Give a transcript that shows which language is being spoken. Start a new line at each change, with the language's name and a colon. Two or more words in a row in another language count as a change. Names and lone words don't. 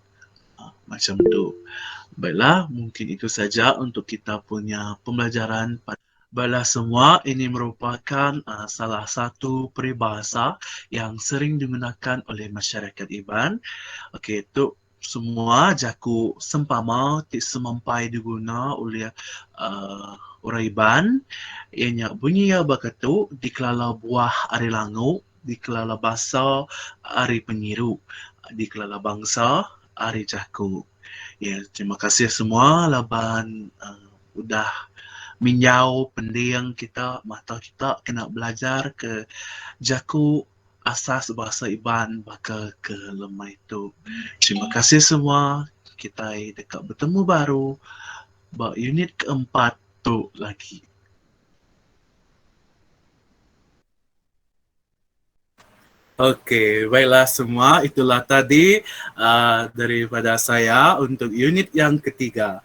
Malay: Macam tu. Baiklah, mungkin itu saja untuk kita punya pembelajaran. Baiklah semua, ini merupakan salah satu peribahasa yang sering digunakan oleh masyarakat Iban.
Iban: Okey, itu semua jaku sempama ti semampai diguna oleh orang Iban. Ianya bunyi ya bakatu dikelala buah ari langu, dikelala basa ari penyiru, dikelala bangsa ari jaku.
Malay: Ya, terima kasih semua
Iban: laban udah minyau pendiang kita, mata kita kena belajar ke jaku asas bahasa Iban baka ke lemah itu.
Malay: Terima kasih semua. Kita dekat bertemu baru unit keempat tu lagi. Okey, baiklah semua. Itulah tadi daripada saya untuk unit yang ketiga.